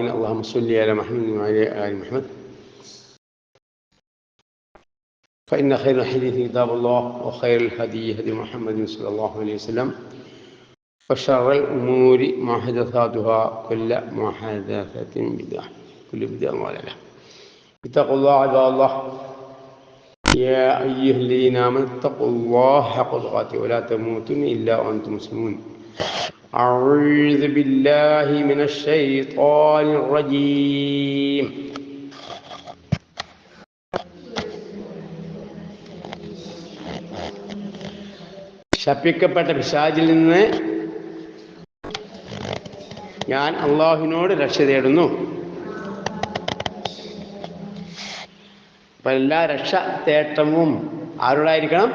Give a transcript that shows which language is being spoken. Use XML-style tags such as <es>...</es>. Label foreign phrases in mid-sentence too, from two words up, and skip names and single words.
<ar>اللهم صل على محمد وعلى آل محمد. فإن خير الحديث كتاب الله وخير الهدي هدي محمد صلى الله عليه وسلم وشر الأمور محدثاتها كل محدثة بدعة كل بدعة ضلالة. اتقوا الله عباد الله يا أيها الذين آمنوا اتقوا الله حق تقاته ولا تموتن إلا وأنتم مسلمون. أعوذ بالله من الشيطان الرجيم.</ar> <ml>ശപിക്കപ്പെട്ട പിശാചിൽ നിന്ന് ഞാൻ അള്ളാഹുവിനോട് രക്ഷ തേടുന്നു. അപ്പം എല്ലാ രക്ഷ തേട്ടവും ആരോടായിരിക്കണം?</ml>